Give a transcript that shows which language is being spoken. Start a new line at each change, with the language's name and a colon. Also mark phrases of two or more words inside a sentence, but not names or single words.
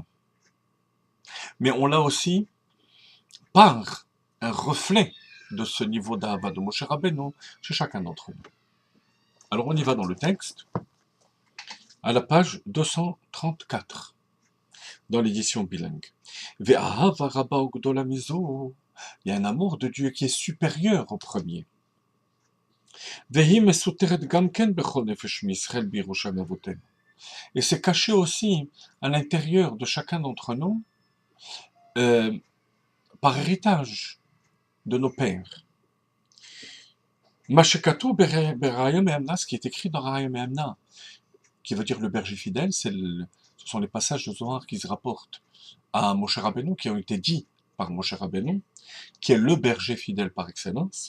French: Mais on l'a aussi par un reflet de ce niveau d'Ahava de Moshe Rabbeinu chez chacun d'entre nous. Alors on y va dans le texte, à la page 234, dans l'édition bilingue.
Hebrew: ואהבה רבה וגדולה מזו,
French: il y a un amour de Dieu qui est supérieur au premier.
Hebrew: והיא מסותרת גם כן בכל נפש מישראל בירושה אבותינו.
French: Et c'est caché aussi à l'intérieur de chacun d'entre nous, par héritage de nos pères. Mashekatou berayim et amna, ce qui est écrit dans Rayim et Amna, qui veut dire le berger fidèle, ce sont les passages de Zohar qui se rapportent à Moshe Rabbeinu, qui ont été dits par Moshe Rabbeinu, qui est le berger fidèle par excellence.